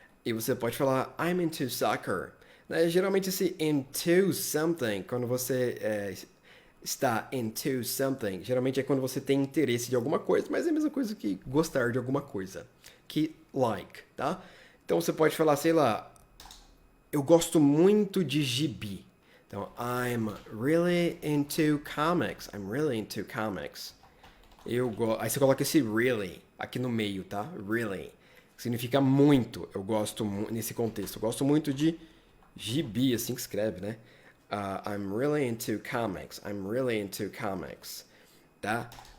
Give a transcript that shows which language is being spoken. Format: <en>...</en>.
<pt>E você pode falar</pt> <en>I'm into soccer.</en> <pt>Né? Geralmente esse</pt> <en>into something,</en> <pt>quando você está into something, geralmente é quando você tem interesse de alguma coisa, mas é a mesma coisa que gostar de alguma coisa. Que like, tá? Então você pode falar, sei lá, eu gosto muito de gibi.</pt> <en>Então, I'm really into comics. I'm really into comics.</en> <pt>Aí você coloca esse really aqui no meio, tá? Really. Significa muito. Eu gosto nesse contexto. Eu gosto muito de gibi, assim que escreve, né?</pt> <en>I'm really into comics. I'm really into comics. Tá?</en>